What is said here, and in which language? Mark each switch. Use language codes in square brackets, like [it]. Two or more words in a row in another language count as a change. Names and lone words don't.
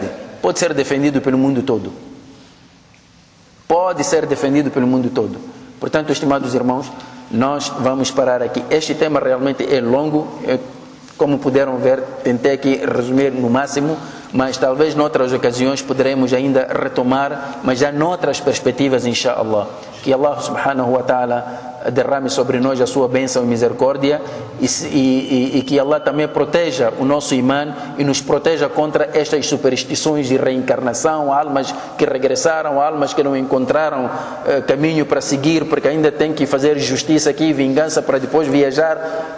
[pt] Pode ser defendido pelo mundo todo. Pode ser defendido pelo mundo todo. Portanto, estimados irmãos, nós vamos parar aqui. Este tema realmente é longo. Como puderam ver, tentei aqui resumir no máximo, mas talvez noutras ocasiões poderemos ainda retomar, mas já noutras perspectivas, inshallah. Que Allah [ar] سبحانه وتعالى [pt] derrame sobre nós a sua bênção e misericórdia e que Allah também proteja o nosso imã e nos proteja contra estas superstições de reencarnação, almas que regressaram, almas que não encontraram caminho para seguir, porque ainda tem que fazer justiça aqui, vingança para depois viajar.